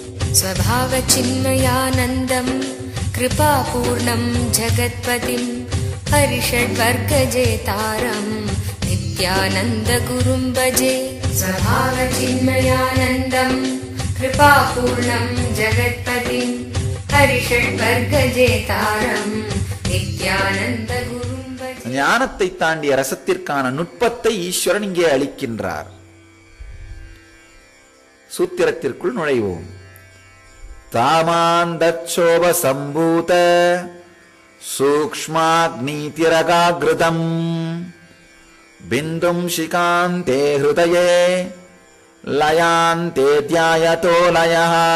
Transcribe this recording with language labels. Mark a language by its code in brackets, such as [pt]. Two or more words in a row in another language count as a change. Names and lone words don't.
[sa] स्वभावचिन्मयानन्दं कृपापूर्णं जगत्पतिं हरिषड्वर्गजेतारं नित्यानन्दगुरुं भजे। स्वभावचिन्मयानन्दं कृपापूर्णं जगत्पतिं हरिषड्वर्गजेतारं नित्यानन्दगुरुं भजे। [ta] ஞானத்தை தாண்டிய ரசத்திற்கான நுட்பத்தை ஈஸ்வரன் இங்கே அளிக்கின்றார். சூத்திரத்திற்குள் நுழைவோம். [sa] धामान्तच्चोप सम्भूत सूक्ष्माग्नीतिरकाकृतम् बिन्दुम् शिखान्ते हृदये लयान्ते ध्यायतो लयः.